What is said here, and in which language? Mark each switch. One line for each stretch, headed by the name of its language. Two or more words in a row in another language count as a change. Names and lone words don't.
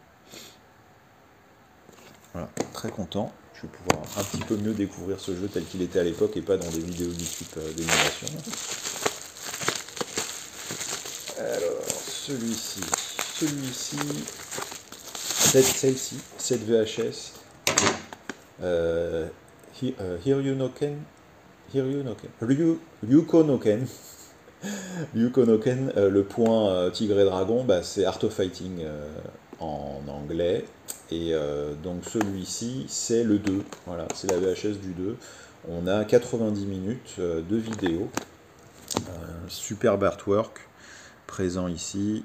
French: Voilà, très content. Je vais pouvoir un petit peu mieux découvrir ce jeu tel qu'il était à l'époque et pas dans des vidéos YouTube d'émulation. Alors, celui-ci, celle-ci, cette VHS, Ryuko no Ken. Ryuko no Ken, le point Tigre et Dragon, bah, c'est Art of Fighting en anglais. Et donc celui-ci, c'est le 2. Voilà, c'est la VHS du 2. On a 90 minutes de vidéo. Superbe artwork présent ici.